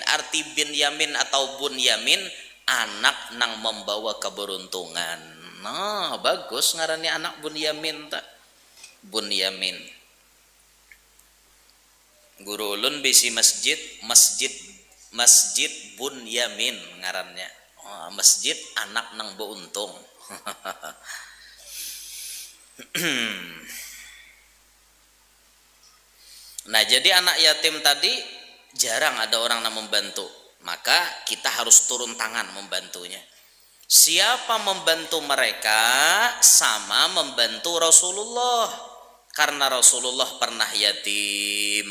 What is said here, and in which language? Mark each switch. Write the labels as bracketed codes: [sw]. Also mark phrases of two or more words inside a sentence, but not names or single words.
[bjn] Arti bin Yamin atau bun Yamin anak nang membawa keberuntungan. Nah bagus ngarani anak bun Yamin tak? Bun Yamin. Guru ulun bisi masjid bun Yamin ngarannya. Oh, masjid anak nang beuntung. [id] Nah jadi anak yatim tadi jarang ada orang yang membantu, maka kita harus turun tangan membantunya. Siapa membantu mereka sama membantu Rasulullah, karena Rasulullah pernah yatim.